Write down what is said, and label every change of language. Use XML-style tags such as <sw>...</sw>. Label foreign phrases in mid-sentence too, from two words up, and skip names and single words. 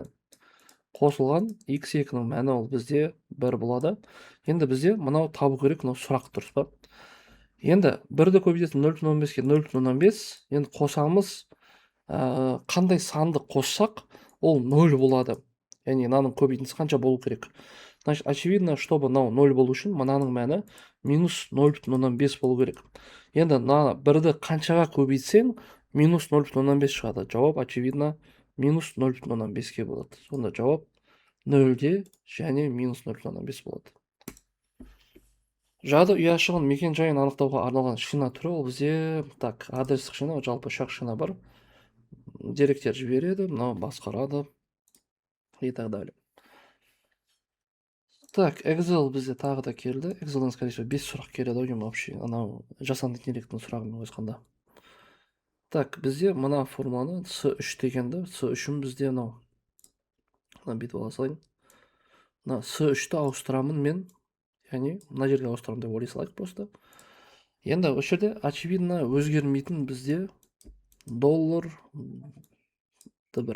<kk>Қосылған x2-ның мәні ол бізде 1 болады. Енді бізде мынау табу керек, мынау сұрақ дұрыс па? Енді 1-ді көбейтетін 0,15-ке 0,15, енді қосамыз, қандай санды қоссақ, ол 0 болады. Яғни мынаның көбейтіндісі қанша болу керек?</kk> <ru>Значит, очевидно, чтобы</ru> <kk>мынау 0 болу үшін мынаның мәні минус 0,15 болу керек. Енді 1-ді қаншаға көбейтсең, минус 0,15 шығады. Жауап очевидно минус 0,15-ке болады. Сонда жауап 0-де және минус 0,15 болады. Жады ұяшығын мекен жайын анықтауға арналған шина түрі, ол бізде адрестік шина, жалпы шақ шина бар. Деректер жібереді, мынау басқарады</kk> <ru>и так далее.</ru> <kk>Так, Excel бізде тағы да келді. Excel'дан,</kk> <ru>скорее всего,</ru> <kk>5 сұрақ келеді ау вообще. Анау жасанды интеллекттің сұрағымен қосқанда. Так, бізде мына формуланы S3 дегенді, S3-ін бізде анау. Мына бүйтіп ала салайын. Мына S3-ті ауыстырамын мен. Яғни, мына жерге ауыстырамын деп ойлай салайық просто. Енді осы жерде очевидно өзгермейтін бізде доллар бір.</kk>